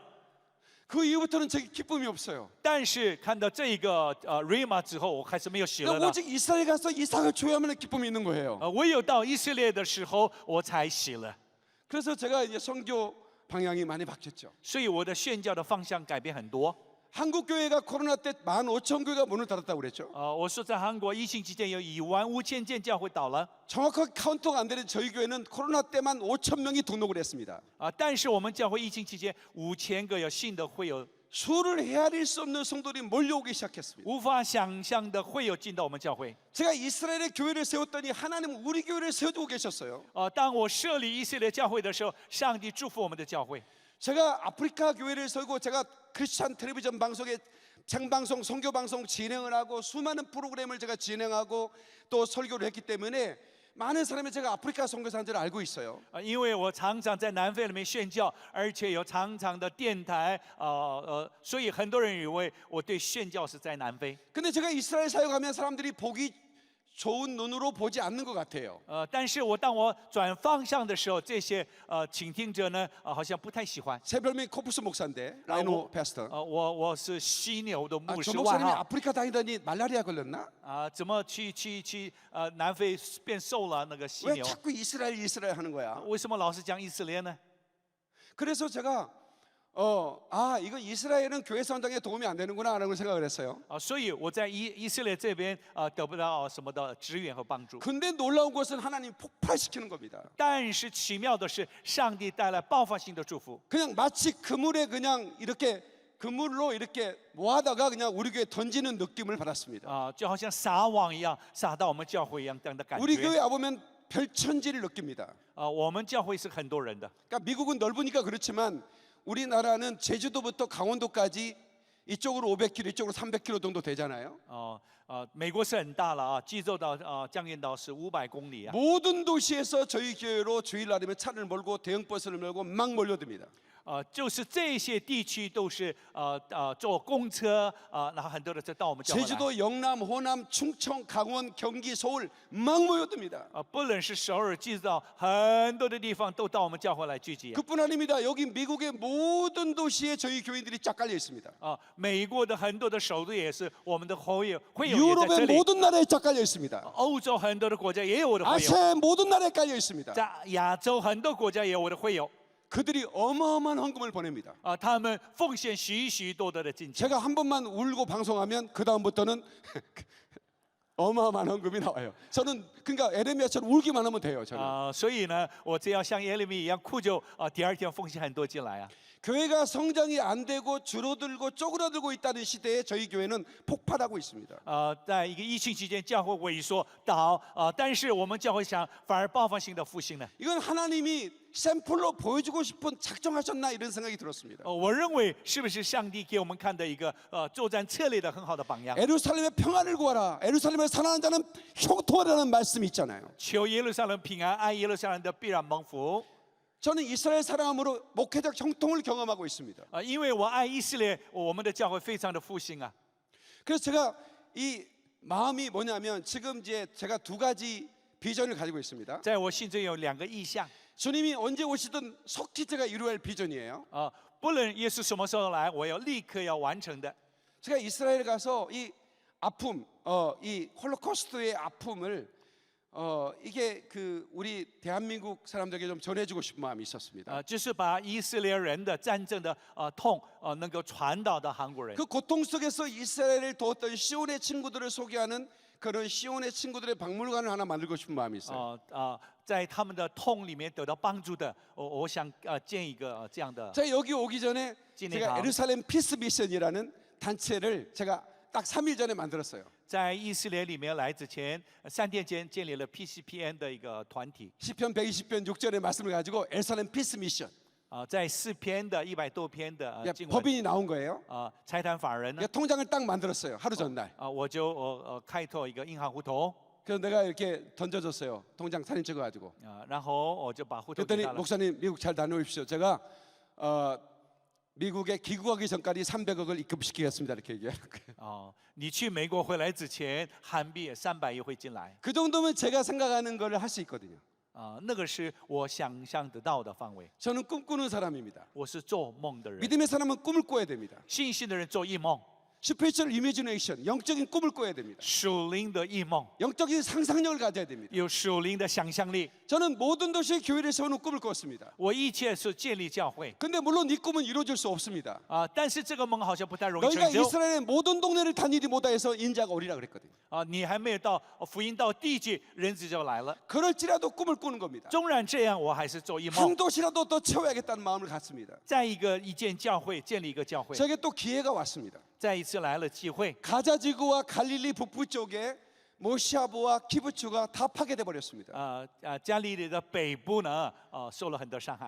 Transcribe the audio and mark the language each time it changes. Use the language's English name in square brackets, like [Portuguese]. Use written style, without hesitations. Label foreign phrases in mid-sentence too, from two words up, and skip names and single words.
[Korean] 그 이후부터는 제게 기쁨이 없어요. [Chinese] 但是看到这个rima 之后，我开始没有喜乐 [Korean] 그러니까 [Chinese] 了。 [Korean] 오직 이스라엘 가서 이삭을 줘야만 기쁨이 있는 거예요. [Chinese] 唯有到以色列的时候，我才喜乐。 [Korean] 그래서 제가 이제 선교 방향이 많이 바뀌었죠. [Chinese] 所以我的宣教的方向改变很多。 [Korean] 한국 교회가 코로나 때 15,000교회가 문을 닫았다고 그랬죠. [Chinese] 我说在韩国疫情期间有15000间教会倒了。 [Korean] 정확하게 카운트가 안 되는 저희 교회는 코로나 때만 5,000명이 등록을 했습니다. [Chinese] 但是我们教会疫情期间5000个有新的会友， [Korean] 수를 헤아릴 수 없는 성도들이 몰려오기 시작했습니다. [Chinese] 无法想象的会友进到我们教会。 [Korean] 제가 이스라엘의 교회를 세웠더니 하나님은 우리 교회를 세워주고 계셨어요. [Chinese] 当我设立以色列教会的时候，上帝祝福我们的教会。 [Korean] 제가 아프리카 교회를 세우고 제가 [English] Christian television [Korean] 방송에 생방송, 선교방송 진행을 하고 수많은 프로그램을 제가 진행하고 또 설교를 했기 때문에 많은 사람이 제가 아프리카 선교사인 줄 알고 있어요. [Chinese] 因为我常常在南非里面宣教，而且有长长的电台，所以很多人以为我对宣教是在南非。 [Korean] 근데 제가 이스라엘 사역하면 사람들이 보기 좋은 눈으로 보지 않는 것 같아요. [Chinese] 但是当我转方向的时候，这些倾听者呢，好像不太喜欢。 [Korean] 제 별명이 코프스 목사인데 [English] rhino pastor. [Chinese] 我是犀牛的牧 [Korean] 저 [Chinese] 师外 [Korean] 목사님이 [Chinese] 号 [Korean] 아프리카 다니더니 말라리아 걸렸나? [Chinese] 怎么去南非变瘦了那个犀 [Korean] 왜 [Chinese] 牛？ [Korean] 자꾸 이스라엘 하는 거야? [Chinese] 为什么老是讲以色列呢？ [Korean] 그래서 제가 이거 이스라엘은 교회 선장에 도움이 안 되는구나라고 생각을 했어요. [Chinese] 所以我在以色列这边得不到什么的支援和帮助。 [Korean] 근데 놀라운 것은 하나님 폭발시키는 겁니다. [Chinese] 但是奇妙的是，上帝带来爆发性的祝福。 [Korean] 그냥 마치 그물에 그냥 이렇게 그물로 이렇게 모아다가 그냥 우리 교회에 던지는 느낌을 받았습니다. [Chinese] 就好像撒网一样，撒到我们教会一样这样的感 [Korean] 우리 [Chinese] 觉。 [Korean] 교회 와보면 별천지를 느낍니다. [Chinese] 我们教会是很多人的。 [Korean] 그러니까 미국은 넓으니까 그렇지만 우리나라는 제주도부터 강원도까지 이쪽으로 500km, 이쪽으로 300km 정도 되잖아요. [Chinese] 美国是很大了啊，济州岛江原岛是500公里啊。 [Korean] 모든 도시에서 저희 교회로 주일날이면 차를 몰고 대형 버스를 몰고 막 몰려듭니다. [Chinese] 就是这些地区都是坐公车然后很多的车到我们教会来。 [Korean] 제주도, 영남, 호남, 충청, 강원, 경기, 서울 막 모여듭니다. [Chinese] 不论是首尔、济州岛，很多的地方都到我们教会来聚集。 [Korean] 그뿐 아닙니다. 여기 미국의 모든 도시에 저희 교인들이 쫙 깔려 있습니다. [Chinese] 美国的很多的首都也是我们的会友也在这 [Korean] 유럽의 [Chinese] 里。 [Korean] 모든 나라에 쫙 깔려 있습니다. [Chinese] 欧洲很多的国家也有我的会友， [Korean] 아시아의 모든 나라에 깔려 있습니다. [Chinese] 在亚洲很多国家也有我的会友。 [Korean] 그들이 어마어마한 헌금을 보냅니다. [Chinese] 他们奉献许多的金钱。 [Korean] 제가 한 번만 울고 방송하면 그 다음부터는 어마어마한 헌금이 나와요. 저는 그러니까 에레미야처럼 울기만 하면 돼요. 저는 [Chinese] 所以呢，我只要像耶利米一样哭就第二天奉献很多进来啊。 [Korean] 교회가 성장이 안 되고 줄어들고 쪼그라들고 있다는 시대에 저희 교회는 폭발하고 있습니다. [Chinese] 在一个疫情期间，教会萎缩倒但是我们教会想反而爆发性的复兴呢。 [Korean] 이건 하나님이 샘플로 보여주고 싶은 작정하셨나 이런 생각이 들었습니다. [Chinese] 我认为是不是上帝给我们看的一个作战策略的很好的榜样？ [Korean] 에루살렘의 평안을 구하라. 에루살렘에 살아가는 자는 형통하라는 말씀이 있잖아요. [Chinese] 求耶路撒冷平安，爱耶路撒冷的必然蒙福。 [Korean] 저는 이스라엘 사랑함으로 목회적 형통을 경험하고 있습니다. [Chinese] 因为我爱以色列，我们的教会非常的复兴啊。 [Korean] 그래서 제가 이 마음이 뭐냐면 지금 이제 제가 두 가지 비전을 가지고 있습니다. [Chinese] 在我心中有2个意向 [Korean] 주님이 언제 오시든 속히 제가 이루어야 할 비전이에요. [Chinese] 不论耶稣什么时候来，我要立刻要完成的。 [Korean] 제가 이스라엘 가서 이 아픔, 이 홀로코스트의 아픔을 이게 그 우리 대한민국 사람들에게 좀 전해주고 싶은 마음이 있었습니다. [Chinese] 就是把以色列人的战争的痛能够传导到韩国人。 [Korean] 그 고통 속에서 이스라엘을 도왔던 시온의 친구들을 소개하는 그런 시온의 친구들의 박물관을 하나 만들고 싶은 마음이 있어요. [Chinese] 在他们的痛里面得到帮助的，我想建一个这样的。 [Korean] 제가 여기 오기 전에 진해 제가 다음. 에루살렘 피스 미션이라는 단체를 제가 딱 3일 전에 만들었어요. [Chinese] 在以色列里面来之前，3天前建立了 PCPN 的一个团体。 [Korean] 시편 120편 6절의 말씀을 가지고 에루살렘 피스 미션. [Chinese] 在4篇的100多篇的 [Korean] 그러니까 [Chinese] 经文， [Korean] 법인이 나온 거예요. [Chinese] 财团法人呢 [Korean] 그러니까 ， 통장을 딱 만들었어요. 하루 전날. [Chinese] 我就开拓一个银行户头， [Korean] 그래서 내가 이렇게 던져줬어요. 통장 사진 찍어가지고. [Chinese] 然后我就把户头给 [Korean] 그랬더니 [Chinese] 他了。 [Korean] 목사님 미국 잘 다녀오십시오. 제가 미국에 귀국하기 전까지 300억을 입금시키겠습니다. 이렇게 얘기해요. [Chinese] 你去美国回来之前，韩币300亿会进来。 [Korean] 그 정도면 제가 생각하는 거를 할 수 있거든요. [Chinese] 那个是我想象得到的范围。 [Korean] 저는 꿈꾸는 사람입니다. [Chinese] 我是做梦的人， [Korean] 믿음의 사람은 꿈을 꿔야 됩니다. [Chinese] 信心的人做异梦， [English] spiritual imagination, [Korean] 영적인 꿈을 꿔야 됩니다. [Chinese] 属灵的异梦， [Korean] 영적인 상상력을 가져야 됩니다. [Chinese] 有属灵的想象力。 [Korean] 저는 모든 도시에 교회를 세우는 꿈을 꿨습니다. [Chinese] 我一切是建立教会 [Korean] 근데 물론 이 꿈은 이루어질 수 없습니다. [Chinese] 但是这个梦好像不太容易 [Korean] 너희가 [Chinese] 成就 [Korean] 이스라엘의 모든 동네를 다니지 못해서 인자가 오리라 그랬거든요. [Chinese] 你还没有到福音到地界，人子就来了。 [Korean] 그럴지라도 꿈을 꾸는 겁니다. [Chinese] 纵然这样，我还是做异 [Korean] 한 [Chinese] 梦， [Korean] 도시라도 더 채워야겠다는 마음을 갖습니다. [Chinese] 在一间教会建立一个教会。 [Korean] 저에게 또 기회가 왔습니다. [Chinese] 再一次来了机会， [Korean] 가자지구와 갈릴리 북부 쪽에 모시아부와 키부츠가 다 파괴돼 버렸습니다. [Chinese] 加利利的北部呢，受了很多伤害，